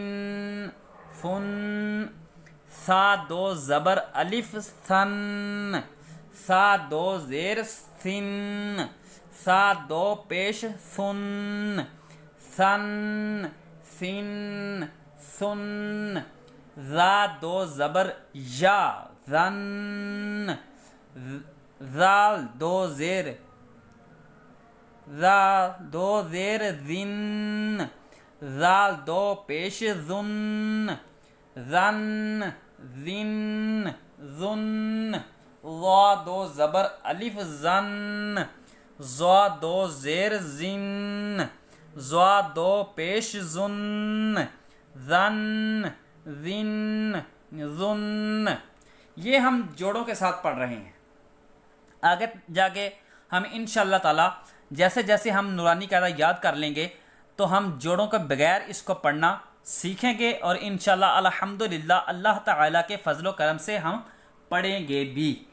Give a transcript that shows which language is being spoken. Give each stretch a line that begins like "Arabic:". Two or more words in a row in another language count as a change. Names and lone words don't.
Urdu: فن، سا 2 زبر الف ثن، سا 2 زیر سن، سا 2 پیش سن، سن سن سن، ذا 2 زبر یا ذن، ذال 2 زیر، ذا 2 زیر ذن، ذال 2 پیش ذن، ذن ذن ذن، ضا 2 زبر الف زن، ضا 2 زیر زن، ضا 2 پیش زن، ذن ذن ذن۔ یہ ہم جوڑوں کے ساتھ پڑھ رہے ہیں۔ آگے جا کے ہم
Arabic: انشاءاللہ تعالی
Urdu: جیسے جیسے ہم نورانی قاعدہ یاد کر لیں گے تو ہم جوڑوں کے بغیر اس کو پڑھنا سیکھیں گے، اور
Arabic: انشاءاللہ الحمدللہ اللہ تعالیٰ
Urdu: کے فضل و کرم سے ہم پڑھیں گے بھی۔